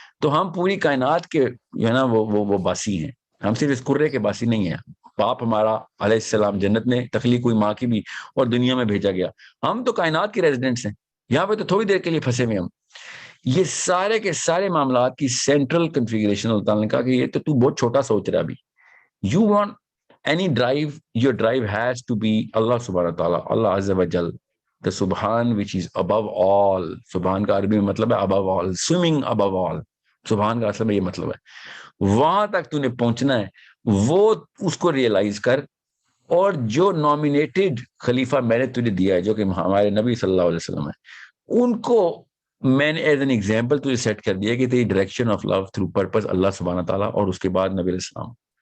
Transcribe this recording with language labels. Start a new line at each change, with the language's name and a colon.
Urdu: تو ہم پوری کائنات کے جو ہے نا وہ باسی ہیں, ہم صرف اس کرے کے باسی نہیں ہیں. باپ ہمارا علیہ السلام جنت میں تخلیق ہوئی ماں کی بھی, اور دنیا میں بھیجا گیا. ہم تو کائنات کے ریزیڈنٹس ہیں, یہاں پہ تو تھوڑی دیر کے لیے پھنسے ہوئے ہم. یہ سارے کے سارے معاملات کی سینٹرل کنفیگریشن اللہ تعالیٰ نے کہا کہ یہ تو بہت چھوٹا سوچ رہا ابھی.
English: You want any drive, your drive has to be Allah subhanahu wa ta'ala, Allah azza wa jal, the subhan which is above all.
Urdu: subhan کا عربی میں مطلب ہے
English: above all, swimming above all.
Urdu: subhan کا اصل میں یہ مطلب ہے. وہاں تک تو نے پہنچنا ہے, وہ اس کو ریئلائز کر. اور جو نامینیٹڈ خلیفہ میں نے تجھے دیا ہے جو کہ ہمارے نبی صلی اللہ علیہ وسلم ہے, ان کو میں نے
English: as an example
Urdu: تجھے سیٹ کر دیا کہ تیری
English: direction of love through purpose
Urdu: اللہ سبحانہ تعالیٰ, اور اس کے بعد نبی علیہ السلام.